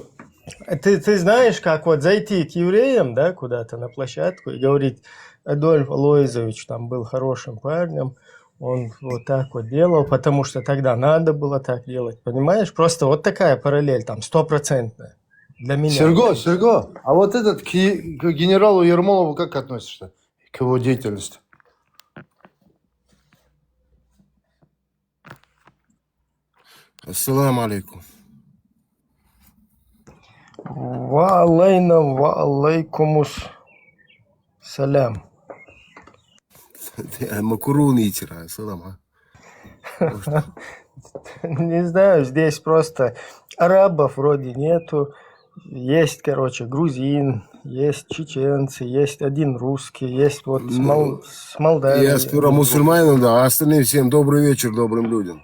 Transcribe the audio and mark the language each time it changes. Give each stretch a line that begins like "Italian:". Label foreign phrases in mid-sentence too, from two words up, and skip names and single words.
Russian: Ты знаешь, как вот зайти к евреям, да, куда-то на площадку и говорить, Адольф Алоизович там был хорошим парнем, он вот так вот делал, потому что тогда надо было так делать, понимаешь? Просто вот такая параллель там, 100% для меня. Серго, а вот этот к генералу Ермолову как относишься к его деятельности?
Arabic: السلام عليكم. وعليكم السلام. Макуруны итира, ассалам.
Russian: Не знаю, здесь просто арабов вроде нету, Есть, короче, грузин, есть чеченцы, есть один русский, есть вот с Молдавии. Я сперва мусульманам, да, а остальным всем добрый вечер добрым людям.